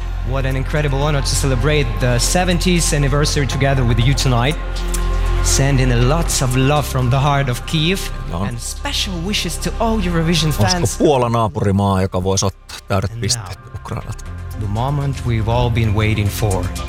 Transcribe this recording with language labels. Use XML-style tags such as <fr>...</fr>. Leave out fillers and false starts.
<en>What an incredible honor to celebrate the 70th anniversary together with you tonight. Sending a lots of love from the heart of Kiev and special wishes to all Eurovision fans.</en> <fi>Onko Puola naapurimaa, joka voisi ottaa täydet pisteet Ukrainalta?</fi> <en>The moment we've all been waiting for.</en>